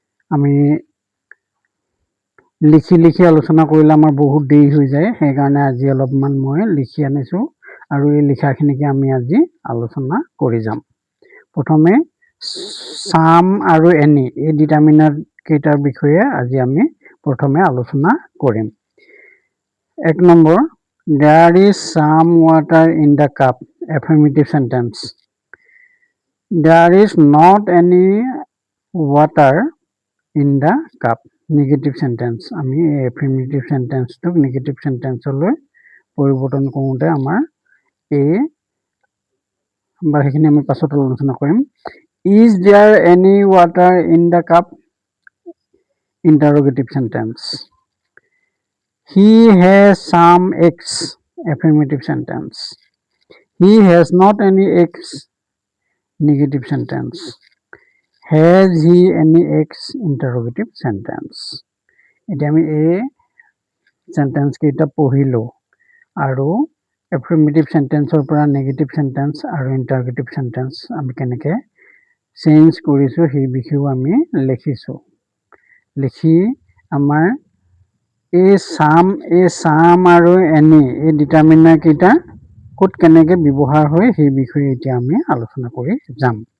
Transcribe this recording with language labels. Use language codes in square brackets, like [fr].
[as] আমি লিখি আলোচনা কৰিলে আমাৰ বহুত দেৰি হৈ যায়, সেইকাৰণে আজি অলপমান মই লিখি আনিছোঁ আৰু এই লিখাখিনিকে আমি আজি আলোচনা কৰি যাম। প্ৰথমে সাম আৰু এনি এই ডিটাৰমিনাৰ কেইটাৰ বিষয়ে আজি আমি প্ৰথমে আলোচনা কৰিম। [en] 1 number, there is some water in the cup, affirmative sentence. There is not any water in the cup, negative sentence. [as] আমি affirmative sentence টোক negative sentence লৈ পৰিৱৰ্তন কৰোঁতে আমাৰ সেইখিনি আমি পাছত আলোচনা কৰিম। [en] Is there any water in the cup? Interrogative sentence. He has some eggs, affirmative sentence. He has not any eggs, negative sentence. Has he any eggs, interrogative sentence. [as] এতিয়া আমি এই সেন্টেন্স কেইটা পঢ়িলো আৰু affirmative sentence পৰা negative sentence আৰু interrogative sentence আমি কেনেকে চেঞ্জ কৰিছো সেই বিষয়েও আমি লিখিছো। লিখি আমাৰ এই সাম আৰু এনি এই ডিটাৰমিনাৰ কেইটা ক'ত কেনেকে ব্যৱহাৰ হয় সেই বিষয়ে এতিয়া আমি আলোচনা কৰি যাম।